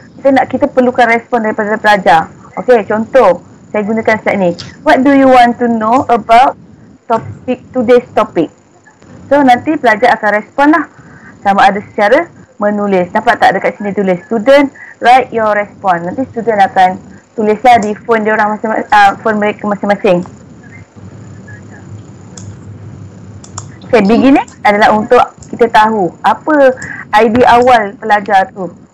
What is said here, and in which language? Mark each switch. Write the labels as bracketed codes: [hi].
[ms] Kita perlukan respon daripada pelajar. Okey, contoh, saya gunakan slide ni. [en] What do you want to know about today's topic? [ms] So, nanti pelajar akan respon lah. Sama ada secara menulis. Nampak tak dekat sini tulis [en] student write your response. [ms] Nanti student akan tulislah di phone dia orang phone mereka masing-masing. Okay, beginning adalah untuk kita tahu apa idea awal pelajar tu.